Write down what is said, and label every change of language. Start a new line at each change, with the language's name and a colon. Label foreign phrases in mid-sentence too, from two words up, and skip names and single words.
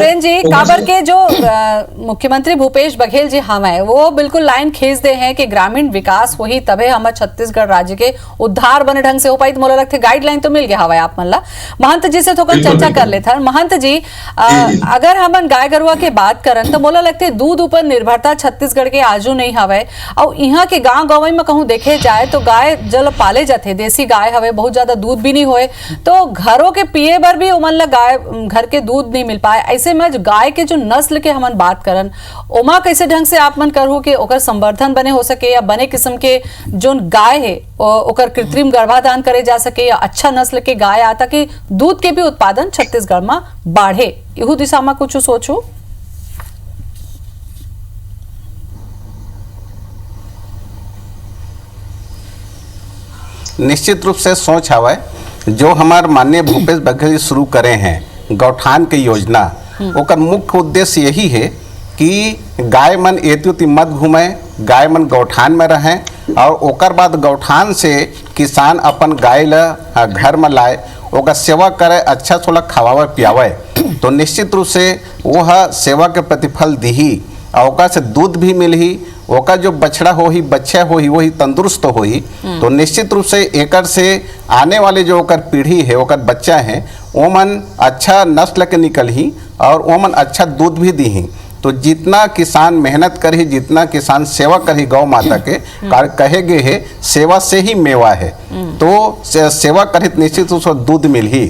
Chhattisgarhi: सुरेंद्र जी, काबर के जो मुख्यमंत्री भूपेश बघेल जी हम है वो बिल्कुल लाइन खींच दे हैं कि ग्रामीण विकास वही तबे हमारे छत्तीसगढ़ राज्य के उद्धार बने ढंग से हो पाई। तो मोला लगते गाइडलाइन तो मिल गया हवा आप मन ला। महंत जी से थोड़ा चर्चा कर लेते हैं। महंत जी, अगर हमन गाय गरुआ के बात करन तो मोला लगते दूध ऊपर निर्भरता छत्तीसगढ़ के आजू नहीं हवे, और यहाँ के गाँव गंवई में कहूँ देखे जाए तो गाय जल पाले जाते देसी गाय हवे, बहुत ज्यादा दूध भी नहीं होए, तो घरों के पिए बर भी उमन ला गाय घर के दूध नहीं पाए। ऐसे में गाय के जो नस्ल के हमन बात करन ओमा कैसे ढंग से आप मन करू कि ओकर संवर्धन बने हो सके, या बने किस्म के जो गाय है ओकर कृत्रिम गर्भाधान करे जा सके, या अच्छा नस्ल के गाय आता कि दूध के भी उत्पादन छत्तीसगढ़ में बढ़े, यहू दिशा में कुछ सोचो? निश्चित रूप से सोच हवा जो हमारे माननीय भूपेश बघेल जी शुरू करे हैं गौठान की योजना, ओकर मुख्य उद्देश्य यही है कि गाय मन एति मत घूमे, गाय मन गौठान में रहें और ओकर बाद गौठान से किसान अपन गाय ला घर में लाए, ओकर सेवा करे, अच्छा थोड़ा खवावे पियावे, तो निश्चित रूप से वह सेवा के प्रतिफल दी और ओकर से दूध भी मिलही, ओका जो बछड़ा हो ही बच्चा हो ही वही तंदुरुस्त हो ही, तो निश्चित रूप से एकर से आने वाले जो ओकर पीढ़ी है ओकर बच्चा है ओमन अच्छा नस्ल के निकल ही और ओमन अच्छा दूध भी दी ही। तो जितना किसान मेहनत करी, जितना किसान सेवा करी गौ माता के कहे गए है सेवा से ही मेवा है, तो सेवा करी निश्चित रूप से दूध मिल ही।